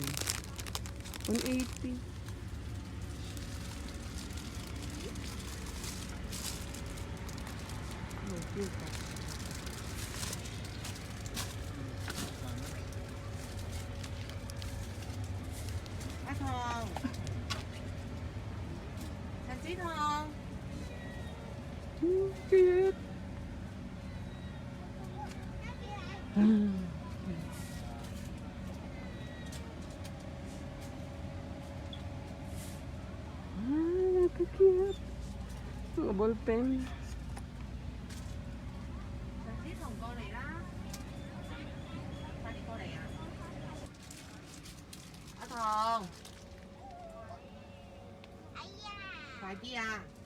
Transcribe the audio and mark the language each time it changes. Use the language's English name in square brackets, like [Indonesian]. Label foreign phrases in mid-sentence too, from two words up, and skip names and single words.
[English] 180. Oh, cute. [Cantonese] 阿棠，陳子棠。 [English] Cute. Cute. [Filipino] Mga ballpen. [Cantonese] 陳子彤過嚟啦，快啲過嚟啊！阿棠，快啲啊！